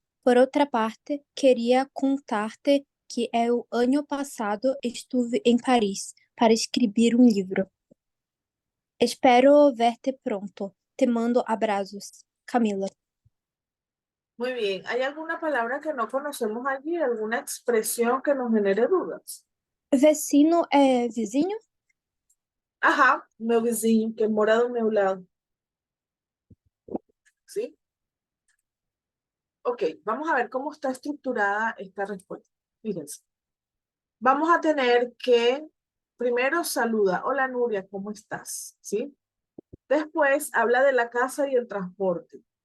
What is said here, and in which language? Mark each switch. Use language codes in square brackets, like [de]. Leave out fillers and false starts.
[es] Por otra parte, quería contarte que el año pasado estuve en París para escribir un libro. Espero verte pronto. Te mando abrazos. Camila. Muy bien. ¿Hay alguna palabra que no conocemos allí? ¿Alguna expresión que nos genere dudas? [pt] Vecino é vizinho? Ajá, meu vizinho, que mora do meu lado. [es] ¿Sí? Ok, vamos a ver cómo está estructurada esta respuesta. Fíjense. Vamos a tener que primero saluda. Hola Nuria, ¿cómo estás? ¿Sí? Después habla de la casa y el transporte.